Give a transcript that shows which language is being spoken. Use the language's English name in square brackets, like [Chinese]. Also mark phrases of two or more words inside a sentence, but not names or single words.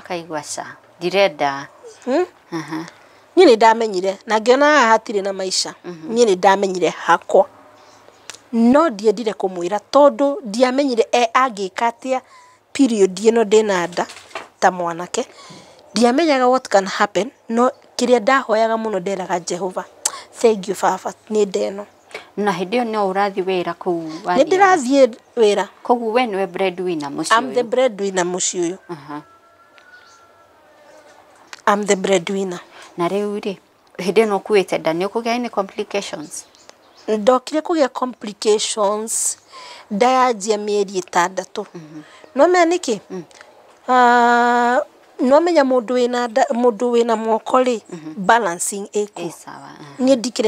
[Kikuyu] kaigua ca direda ni ndamenyire na ngiona hatire na maisha ni ndamenyire hakwa no ndiendire kumwira tondu ndiamenyire agikatia period ino ndina nda ta mwanake ndiamenyaga [English] what can happen [Kikuyu] no kiria ndahoyaga muno nderaga Jehova [English] thank you [Kikuyu] Baba ni ndeno na hindio no urathi wira ku ni ndirathie wira kogu we niwe breadwinner muci [English] I'm the breadwinner [Kikuyu] muci uyu [English] I'm the breadwinner [Kikuyu] na riu ri hindio no kuite nda ni ukugia ni complications ndokire kugia complications ndayajia mieri 6 no meniki no menya mundu wina mwoko ri balancing eko ni ndikire